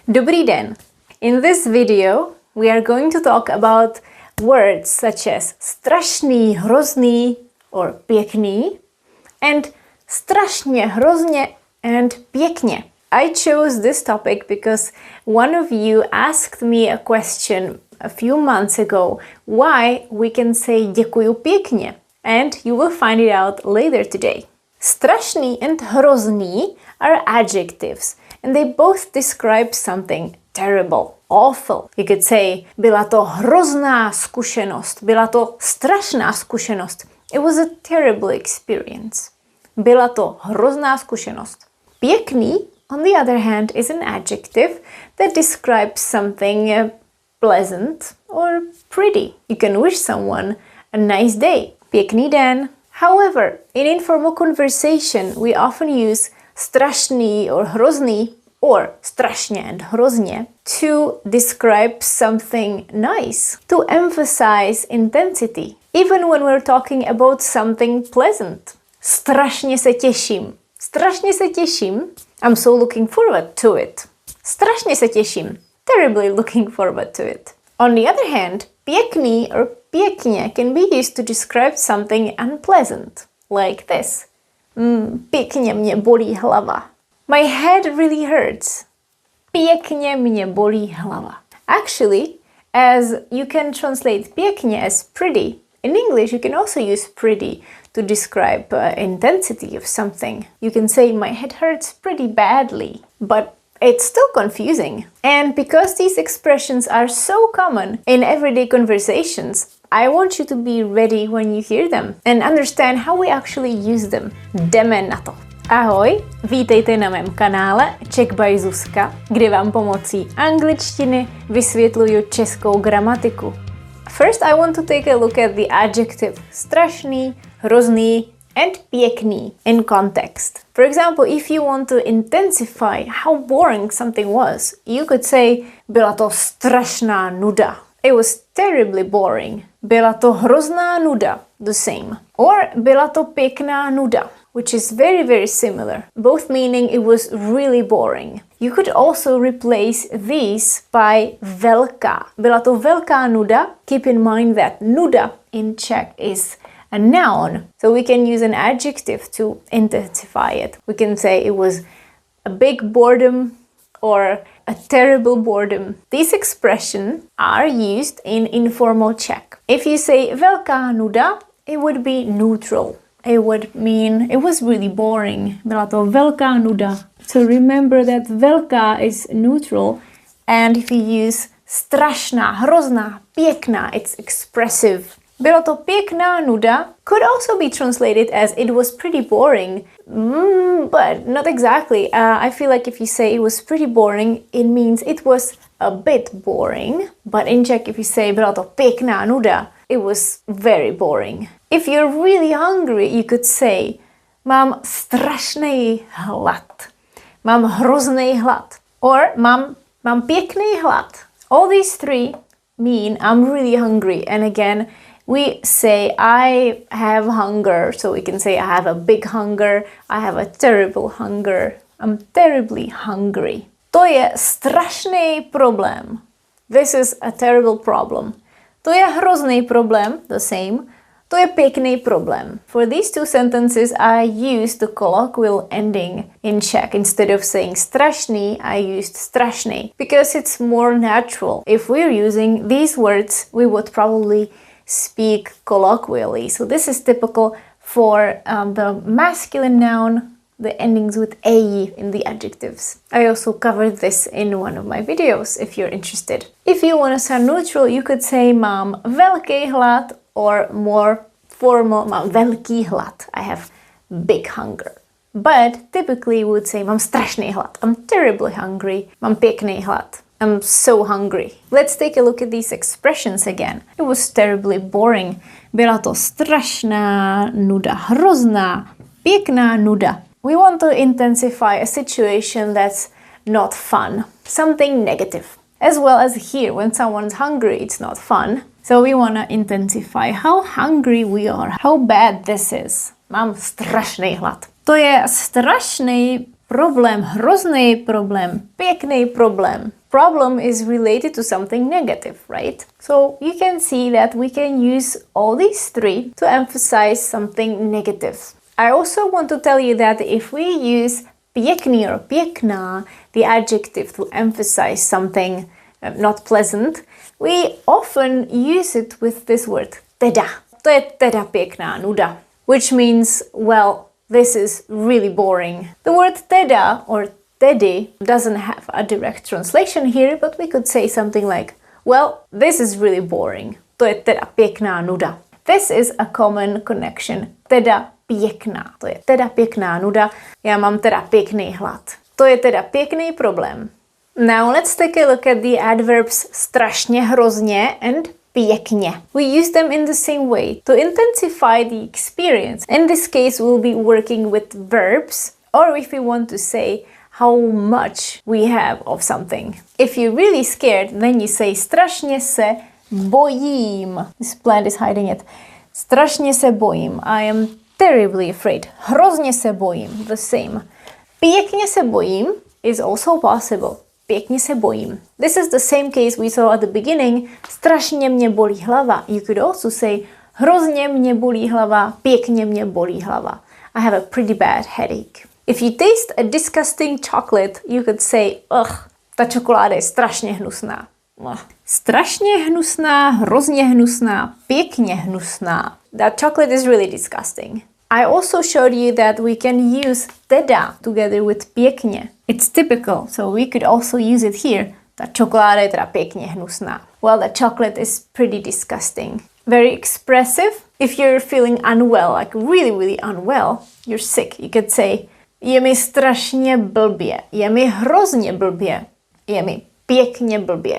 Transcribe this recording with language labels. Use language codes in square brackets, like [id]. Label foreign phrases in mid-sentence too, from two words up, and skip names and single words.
[cs] Dobrý den. [en] In this video, we are going to talk about words such as [cs] strašný, hrozný, [en] or pěkný, and [cs] strašně, hrozně, [en] and pěkně. I chose this topic because one of you asked me a question a few months ago why we can say [cs] děkuju pěkně, [en] and you will find it out later today. Strašný and hrozný are adjectives, and they both describe something terrible, awful. You could say, [cs] byla to hrozná zkušenost, byla to strašná zkušenost. [en] It was a terrible experience. [cs] Byla to hrozná zkušenost. [en] Pěkný, on the other hand, is an adjective that describes something pleasant or pretty. You can wish someone a nice day. [cs] Pěkný den. [en] However, in informal conversation, we often use strašný or hrozný or strašně and hrozně to describe something nice, to emphasize intensity, even when we're talking about something pleasant. [cs] Strašně se těším. Strašně se těším. [en] I'm so looking forward to it. [cs] Strašně se těším. [en] Terribly looking forward to it. On the other hand, pěkný or pěkně can be used to describe something unpleasant, like this. [cs] Pěkně mě bolí hlava. [en] My head really hurts. [cs] Pěkně mě bolí hlava. [en] Actually, as you can translate pěkně as pretty, in English you can also use pretty to describe intensity of something. You can say my head hurts pretty badly, but it's still confusing. And because these expressions are so common in everyday conversations, I want you to be ready when you hear them and understand how we actually use them. [cs] Jdeme na to. Ahoj, vítejte na mém kanále Czech by Zuzka, kde vám pomocí angličtiny vysvětluju českou gramatiku. [en] First, I want to take a look at the adjective [cs] strašný, hrozný, [en] and pěkný in context. For example, if you want to intensify how boring something was, you could say, [cs] byla to strašná nuda. [en] It was terribly boring. [cs] Byla to hrozná nuda. [en] The same. [cs] Or byla to pěkná nuda, [en] which is very, very similar. Both meaning it was really boring. You could also replace these by velká. [cs] Byla to velká nuda. [en] Keep in mind that nuda in Czech is a noun. So we can use an adjective to intensify it. We can say it was a big boredom or a terrible boredom. These expressions are used in informal Czech. If you say [cs] velká nuda, [en] it would be neutral. It would mean it was really boring. [cs] Byla to velká nuda. [en] So remember that velká is neutral. And if you use [cs] strašná, hrozná, pěkná, [en] it's expressive. [cs] Byla to pěkná nuda [en] could also be translated as it was pretty boring, but not exactly. I feel like if you say it was pretty boring, it means it was a bit boring. But in Czech, if you say [cs] byla to pěkná nuda, [en] it was very boring. If you're really hungry, you could say [cs] mám strašný hlad. Mám hrozný hlad. Or mám pěkný hlad. [en] All these three mean I'm really hungry. And again, we say I have hunger, so we can say I have a big hunger, I have a terrible hunger, I'm terribly hungry. [cs] To je strašný problém. [en] This is a terrible problem. [cs] To je hrozný problém, [en] the same. [cs] To je pěkný problém. [en] For these two sentences, I used the colloquial ending in Czech. Instead of saying strašný, I used strašný because it's more natural. If we're using these words, we would probably speak colloquially. So this is typical for the masculine noun, the endings with a in the adjectives. I also covered this in one of my videos if you're interested. If you want to sound neutral, you could say [cs] mám velký hlad [en] or more formal, [cs] mám velký hlad. [en] I have big hunger. But typically we would say [cs] mám strašný hlad. [en] I'm terribly hungry. [cs] Mám pěkný hlad. [en] I'm so hungry. Let's take a look at these expressions again. It was terribly boring. [cs] Byla to strašná nuda, hrozná, pěkná nuda. [en] We want to intensify a situation that's not fun, something negative. As well as here, when someone's hungry, it's not fun. So we want to intensify how hungry we are, how bad this is. [cs] Mám strašný hlad. To je strašný Problém hrozný, problém pěkný, problém. [en] Problem is related to something negative, right? So you can see that we can use all these three to emphasize something negative. I also want to tell you that if we use pěkný or pěkná, the adjective to emphasize something not pleasant, we often use it with this word teda. [cs] To je teda pěkná nuda, [en] which means, well, this is really boring. The word teda or tedy doesn't have a direct translation here, but we could say something like, well, this is really boring. [cs] To je teda pěkná nuda. [en] This is a common connection. [cs] Teda pěkná. To je teda pěkná nuda. Já mám teda pěkný hlad. To je teda pěkný problém. [en] Now let's take a look at the adverbs [cs] strašně, hrozně [en] and pěkně. We use them in the same way to intensify the experience. In this case, we'll be working with verbs, or if we want to say how much we have of something. If you're really scared, then you say [cs] strašně se bojím. [en] This plant is hiding it. [cs] Strašně se bojím. [en] I am terribly afraid. [cs] Hrozně se bojím. [en] The same. [cs] Pěkně se bojím [en] is also possible. [cs] Pěkně se bojím. [en] This is the same case we saw at the beginning. [cs] Strašně mě bolí hlava. [en] You could also say [cs] hrozně mě bolí hlava, pěkně mě bolí hlava. [en] I have a pretty bad headache. If you taste a disgusting chocolate, you could say, ugh, [cs] ta čokoláda je strašně hnusná. Strašně hnusná, hrozně hnusná, pěkně hnusná. [en] That chocolate is really disgusting. I also showed you that we can use teda together with pěkně. It's typical, so we could also use it here. [cs] Ta čokoláda je teda pěkně hnusná. [en] Well, the chocolate is pretty disgusting. Very expressive. If you're feeling unwell, like really, really unwell, you're sick, you could say, [cs] je mi strašně blbě, je mi hrozně blbě, je mi pěkně blbě.